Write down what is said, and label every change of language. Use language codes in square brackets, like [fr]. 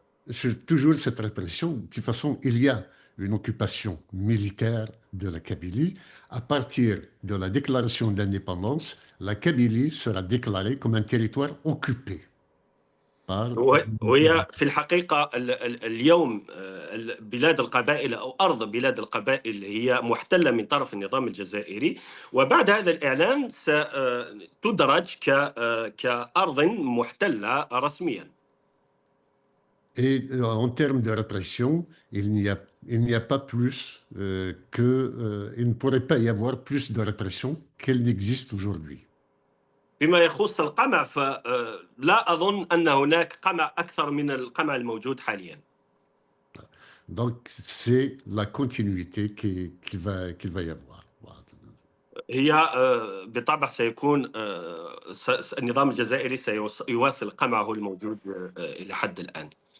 [fr] Sur toujours cette répression, de toute façon, il y a une occupation militaire de la Kabylie. À partir de la déclaration d'indépendance, la Kabylie sera déclarée comme un territoire occupé part. [ar] وهي في الحقيقة اليوم بلاد القبائل أو أرض بلاد القبائل هي محتلة من طرف النظام الجزائري، وبعد هذا الإعلان ستدرج كأرض محتلة رسميا. [fr] Et en termes de répression, il n'y a pas plus il ne pourrait pas y avoir plus de répression qu'elle n'existe aujourd'hui. [ar] فيما يخص القمع فلا أظن أن هناك قمع أكثر من القمع الموجود حاليا. [fr] Donc c'est la continuité qu'il va y avoir. [ar] هي بالطبع سيكون النظام الجزائري سيواصل قمعه الموجود إلى حد الآن.